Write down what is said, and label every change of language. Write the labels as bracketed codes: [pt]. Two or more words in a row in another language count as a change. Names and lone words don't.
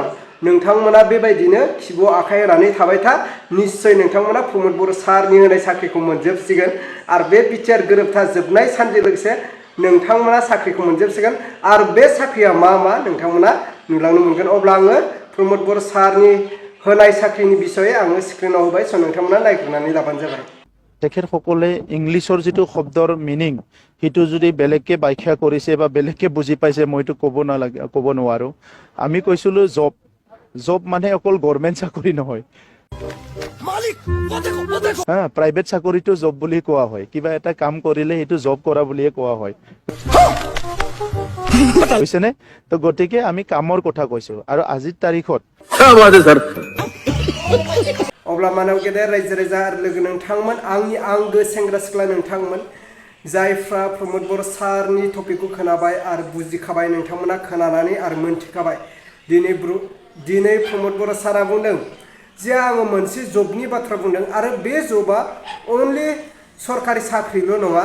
[brx] नोंथांमोना बेबायदिनो खिबुआव आखाइ होनानै थाबाय था, निश्चय नोंथांमोना प्रमोद बर' सारनि होनाय साख्रिखौ मोनजोबसिगोन। आरो बे बिटिआर गोरोबथा जोबनाय सानजों लोगोसे नोंथांमोना साख्रिखौ मोनजोबसिगोन। आरो बे साख्रिया मा नोंथांमोना नुलांनो मोनगोन। अब्ला आङो प्रमोद बर' सारनि होनाय साख्रिनि बिसयै आङो स्क्रिनाव होबाय। नोंथांमोना नायग्रोनानै लाबानो जाबाय। [as] তেখেতসকলে ইংলিছৰ যিটো শব্দৰ মিনিং সেইটো যদি বেলেগকে ব্যাখ্যা কৰিছে বা বেলেগকে বুজি পাইছে মইতো ক'ব নোৱাৰো। আমি কৈছিলো জব মানে অকল গভৰ্ণমেণ্ট চাকৰি নহয়, প্ৰাইভেট চাকৰিটো জব বুলি কোৱা হয়। কিবা এটা কাম কৰিলে সেইটো জব কৰা বুলিয়ে কোৱা হয়, বুজিছেনে? তো গতিকে আমি কামৰ কথা কৈছো। আৰু আজিৰ তাৰিখত [brx] अब्ला मानाव गेदेर रायजो राजा आरो लोगो नोंथांमोन, आंनि आंगो सेंग्रा सिख्ला नोंथांमोन, जायफ्रा प्रमोद बर' सारनि टपिकखौ खोनाबाय आरो बुजिखाबाय, नोंथांमोना खोनानानै आरो मोनथिखाबाय। दिनै प्रमोद बर' सारा बुंदों जे आङो मोनसे जबनि बाथ्रा बुंदों, आरो बे जबा अनलि सरकारि साख्रिल' नङा।